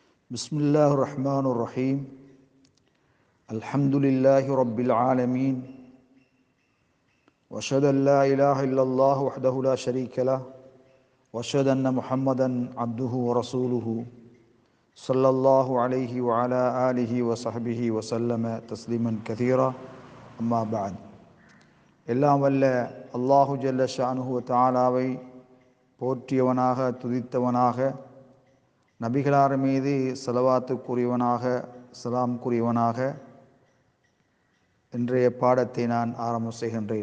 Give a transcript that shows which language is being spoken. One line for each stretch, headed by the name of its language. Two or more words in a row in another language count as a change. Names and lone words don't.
Arabic: بسم الله الرحمن الرحيم الحمد لله رب العالمين وأشهد أن لا إله إلا الله وحده لا شريك له وأشهد أن محمدا عبده ورسوله صلى الله عليه وعلى آله وصحبه وسلم تسليما كثيرا أما بعد
Tamil: எல்லாம் வல்ல அல்லாஹு ஜல்ல ஷானுஹு தஆலாவை போற்றியவனாக துதித்தவனாக நபிகளார் மீது ஸலவாத்து கூறியவனாக சலாம் கூறியவனாக இன்றைய பாடத்தை நான் ஆரம்பம் செய்கின்றேன்.